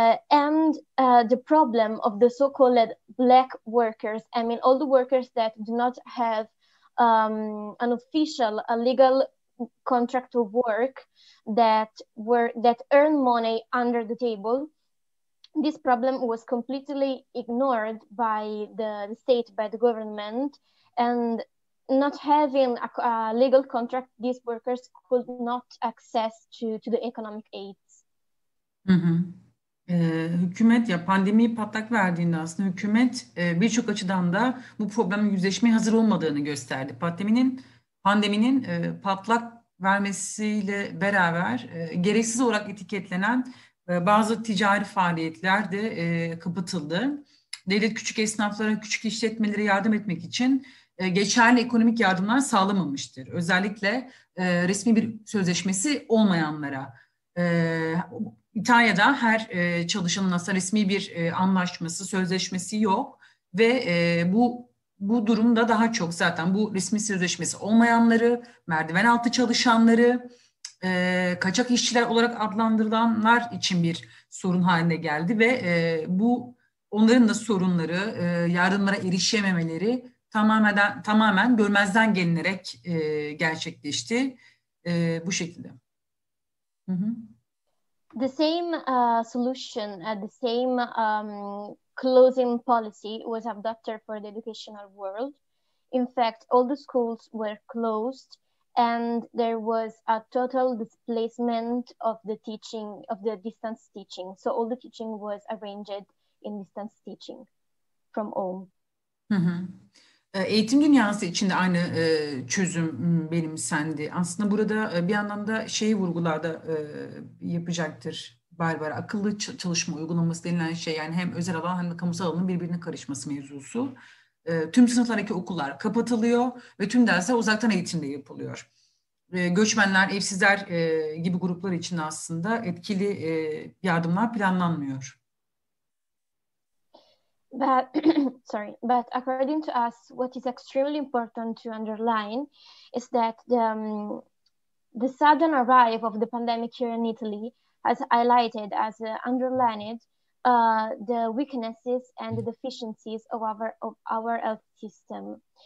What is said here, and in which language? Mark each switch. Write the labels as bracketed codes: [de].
[en] And the problem of the so-called black workers, I mean all the workers that do not have an official, a legal contract of work that earn money under the table, this problem was completely ignored by the state, by the government, and not having a legal contract, these workers could not access to the economic aids. Hı hı. [tr] Hükümet ya pandemiyi patlak verdiğinde aslında hükümet birçok açıdan da bu problemle yüzleşmeye hazır olmadığını gösterdi. Pandeminin patlak vermesiyle beraber gereksiz olarak etiketlenen bazı ticari faaliyetler de kapatıldı. Devlet küçük esnaflara, küçük işletmelere yardım etmek için geçerli ekonomik yardımlar sağlamamıştır. Özellikle resmi bir sözleşmesi olmayanlara. İtalya'da her çalışanın aslında resmi bir anlaşması, sözleşmesi yok ve bu durumda daha çok zaten bu resmi sözleşmesi olmayanları, merdiven altı çalışanları, kaçak işçiler olarak adlandırılanlar için bir sorun haline geldi ve bu onların da sorunları, yardımlara erişememeleri tamamen görmezden gelinerek gerçekleşti bu şekilde. Hı hı. [en] The same solution, the same closing policy was adopted for the educational world. In fact, all the schools were closed and there was a total displacement of the teaching, of the distance teaching. So all the teaching was arranged in distance teaching from home. Hı hı. [tr] Eğitim dünyası için de aynı çözüm benimsendi. Aslında burada bir yandan da vurgularda yapacaktır Barbara. Akıllı çalışma uygulaması denilen şey, yani hem özel alan hem de kamusal alanın birbirine karışması mevzusu. Tüm sınıflardaki okullar kapatılıyor ve tüm dersler uzaktan eğitimde yapılıyor. Göçmenler, evsizler gibi gruplar için aslında etkili yardımlar planlanmıyor. [en] But according to us, what is extremely important to underline is that the sudden arrival of the pandemic here in Italy has highlighted, as underlined, the weaknesses and the deficiencies of our health system.